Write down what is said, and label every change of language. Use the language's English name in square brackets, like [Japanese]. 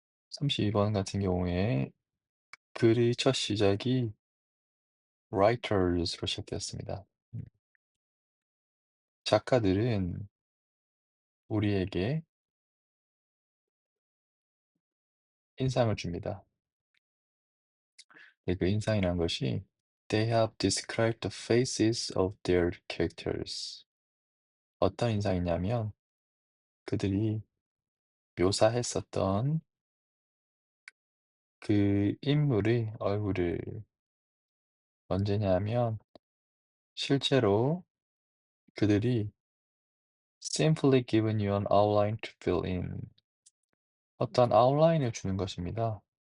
[Korean] 32번 같은 경우에 글의 첫 시작이 writers로 시작되었습니다. 작가들은 우리에게 인상을 줍니다. 그 인상이라는 것이 [English] They have described the faces of their characters. [Korean] 어떤 인상이냐면 그들이 묘사했었던 그 인물의 얼굴을 언제냐면 실제로 그들이 [English] simply given you an outline to fill in [Korean] 어떤 아웃라인을 주는 것입니다.